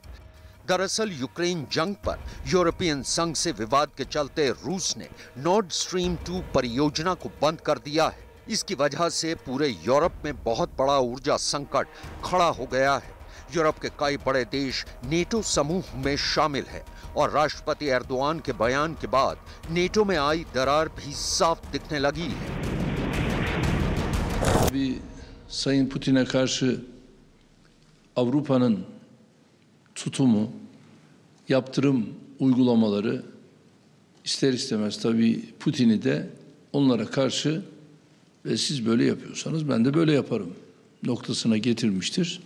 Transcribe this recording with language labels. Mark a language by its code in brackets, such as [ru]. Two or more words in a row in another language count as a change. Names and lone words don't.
[hi] दरअसल यूक्रेन जंग पर यूरोपियन संघ से विवाद के चलते रूस ने नॉर्ड स्ट्रीम 2 परियोजना को बंद कर दिया है। इसकी वजह से पूरे यूरोप में बहुत बड़ा ऊर्जा संकट खड़ा हो गया है। यूरोप के कई बड़े देश नेटो समूह में शामिल है और राष्ट्रपति एर्दोआन के बयान के बाद नेटो में आई दरार भी साफ दिखने लगी है। [tr] Tabii Sayın Putin'e karşı Avrupa'nın tutumu, yaptırım uygulamaları ister istemez tabii Putin'i de onlara karşı ve siz böyle yapıyorsanız ben de böyle yaparım noktasına getirmiştir.